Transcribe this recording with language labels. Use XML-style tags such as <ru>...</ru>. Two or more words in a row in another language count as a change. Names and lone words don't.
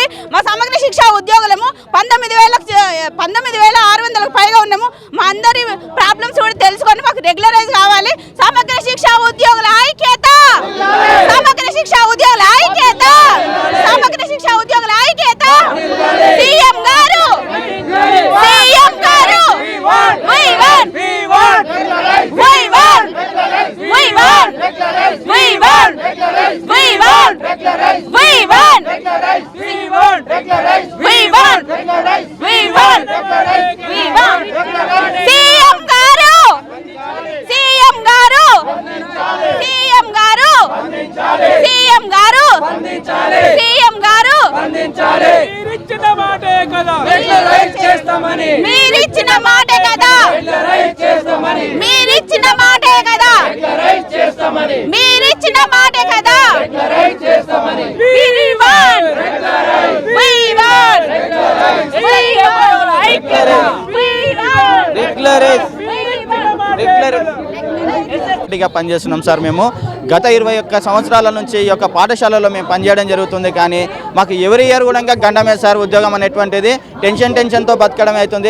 <te>మా సమగ్ర శిక్ష ఉద్యోగులము 19,600 పైగా ఉన్నాము. మా అందరి ప్రాబ్లమ్స్ కూడా తెలుసుకొని మాకు రెగ్యులరైజ్ కావాలి. సమగ్ర శిక్ష ఉద్యోగుల ఐక్యత, సమగ్ర శిక్ష ఉద్యోగుల ఐక్యత, సమగ్ర శిక్ష ఉద్యోగుల ఐక్యత. సీఎం గారు, సీఎం గారు,</te> <en>we want, we want, we want, we want, we want, we want, we want, we want, we want, we want, we want.</en> <te>సీఎం గారు, సీఎం గారు, సీఎం గారు, సీఎం గారు, సీఎం గారు, మీరిచ్చిన మాటే కదా రెగ్యులరైజ్ చేస్తామని, మీరిచ్చిన మాటే కదా రెగ్యులరైజ్ చేస్తామని, మీరిచ్చిన మాటే కదా రెగ్యులరైజ్ చేస్తామని, మీరిచ్చిన మాటే కదా రెగ్యులరైజ్ చేస్తామని.</te> <en>we want, we want, we want,</en> <te>రెగ్యులర్గా పనిచేస్తున్నాం సార్. మేము గత 21 సంవత్సరాల నుంచి ఈ యొక్క పాఠశాలలో మేము పనిచేయడం జరుగుతుంది. కానీ మాకు ఎవరి ఇయర్ కూడా గండమే సార్ ఉద్యోగం అనేటువంటిది. టెన్షన్తో బతకడం అవుతుంది.</te>